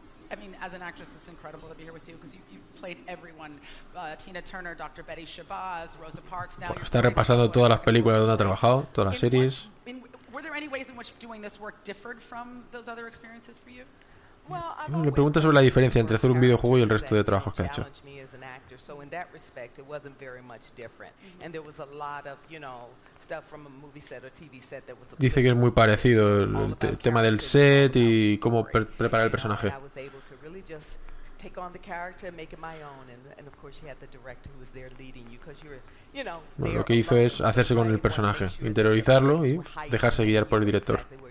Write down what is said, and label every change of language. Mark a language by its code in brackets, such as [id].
[en] I mean, as an actress, it's incredible to be here with you because you played everyone. Tina Turner, Dr. Betty Shabazz, Rosa Parks. [es] Now está repasando todas las películas donde ha trabajado, todas las series. [en] Were there any ways in which doing this work differed from those other experiences for you? [es] Le pregunta sobre la diferencia entre hacer un videojuego y el resto de trabajos que ha hecho. [en] So in that respect, it wasn't very much different, and there was a lot of, you know, stuff from a movie set or TV set that was. [es] Dice que es muy parecido el tema del set y cómo preparar el personaje. [en] I was able to really just take on the character and make it my own, and of course you had the director who was there leading you because you were, you know. [es] Lo que hizo es hacerse con el personaje, interiorizarlo y dejarse guiar por el director.